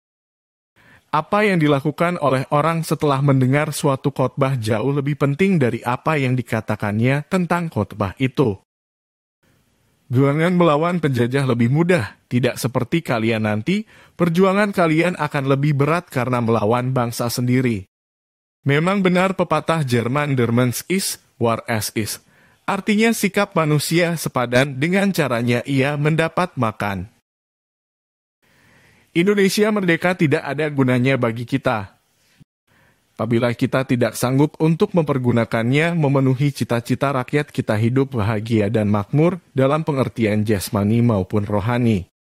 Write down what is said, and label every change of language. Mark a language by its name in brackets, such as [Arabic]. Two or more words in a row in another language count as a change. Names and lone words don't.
[Indonesian] Apa yang dilakukan oleh orang setelah mendengar suatu khotbah jauh lebih penting dari apa yang dikatakannya tentang khotbah itu. Perjuangan melawan penjajah lebih mudah, tidak seperti kalian nanti, perjuangan kalian akan lebih berat karena melawan bangsa sendiri. Memang benar pepatah Jerman [German] "Der Mensch ist, war es ist." [Indonesian] Artinya sikap manusia sepadan dengan caranya ia mendapat makan. Indonesia merdeka tidak ada gunanya bagi kita apabila kita tidak sanggup untuk mempergunakannya memenuhi cita-cita rakyat kita hidup bahagia dan makmur dalam pengertian jasmani maupun rohani.